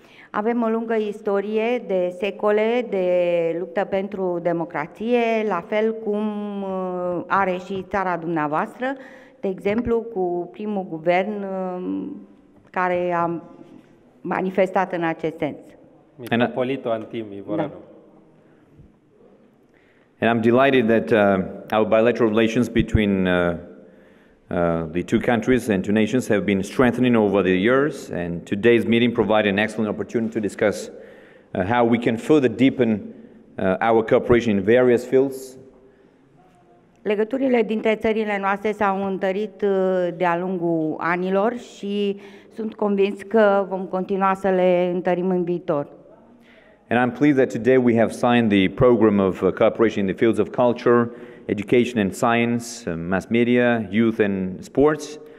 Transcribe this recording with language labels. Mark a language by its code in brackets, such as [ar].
[ro] Avem o lungă istorie de secole de luptă pentru democrație, la fel cum are și țara dumneavoastră, de exemplu cu primul guvern care a manifestat în acest sens. Mitropolitul Antim Ivorianu. [en] And I'm delighted that our bilateral relations between the two countries and two nations have been strengthening over the years, and today's meeting provided an excellent opportunity to discuss how we can further deepen our cooperation in various fields. [ro] Legăturile dintre țările noastre s-au întărit de-a lungul anilor și sunt convins că vom continua să le întărim în viitor. [en] And I'm pleased that today we have signed the program of cooperation in the fields of culture, education and science, mass media, youth and sports.